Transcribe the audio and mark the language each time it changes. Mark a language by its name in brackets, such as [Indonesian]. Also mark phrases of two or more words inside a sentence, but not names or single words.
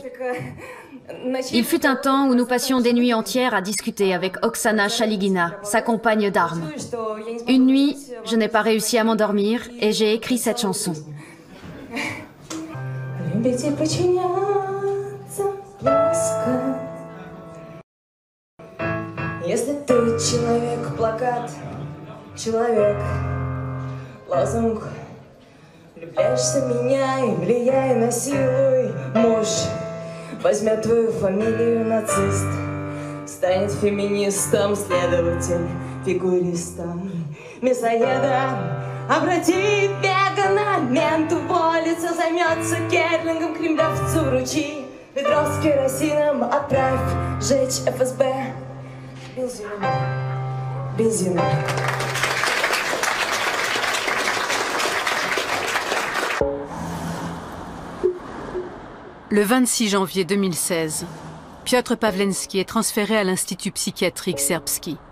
[French] Il fut un temps où nous passions des nuits entières à discuter avec Oksana Chaligina, sa compagne d'armes. Une nuit, je n'ai pas réussi à m'endormir et j'ai écrit cette chanson. [Russian] Если ты человек-плакат, человек-лозунг, влюбляешься в меня и влияй, насилуй, муж возьмет твою фамилию нацист, станет феминистом, следователь, фигуристом, мясоедом, обрати вегана, мент уволится, займется керлингом, кремлевцу ручи, ведро с керосином отправь жечь ФСБ. [French] Le 26 janvier 2016, Piotr Pawlenski est transféré à l'Institut psychiatrique Serbski.